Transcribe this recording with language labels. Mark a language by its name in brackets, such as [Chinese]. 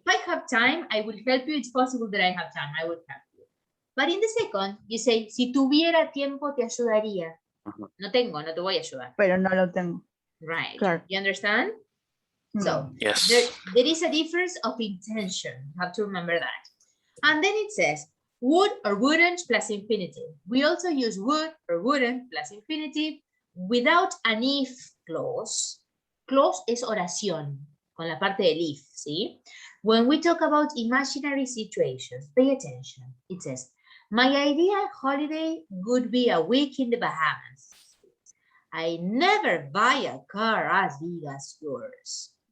[English] if I have time, I will help you. It's possible that I have time. I would help you. But in the second, you say, [Spanish] si tuviera tiempo, te ayudaría. No tengo, no te voy a ayudar. Pero no lo tengo. [English] Right. [Spanish] Claro. [English] You understand? So Yes. there is a difference of intention. You have to remember that. And then it says, would or wouldn't plus infinitive. We also use would or wouldn't plus infinitive without an if clause. [Spanish] Clause es oración, con la parte del if, ¿sí? [English] When we talk about imaginary situations, pay attention. It says, my ideal holiday would be a week in the Bahamas. I never buy a car as big as yours.